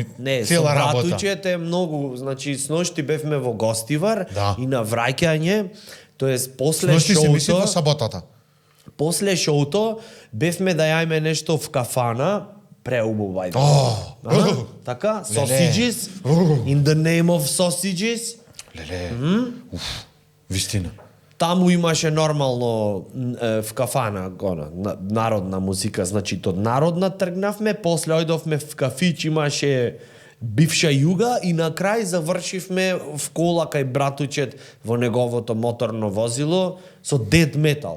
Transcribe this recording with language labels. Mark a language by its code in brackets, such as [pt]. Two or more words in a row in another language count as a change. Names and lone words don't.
[mk] Не, со цела работа. братучето е многу, значи сношти бевме во Гостивар Да. и на враќање, тоест после Сношти се мисли во шоуто, саботата. после шоуто бевме да јајме нешто в кафана, преубаво ајде. О! Така, Леле. [en] sausages, in the name of sausages. [mk] Леле. Уф, вистина. Таму имаше нормално в кафана, народна музика, значи од народна тргнавме, после ојдовме в кафич, имаше бивша југа и на крај завршивме в кола кај братучет во неговото моторно возило со дед метал.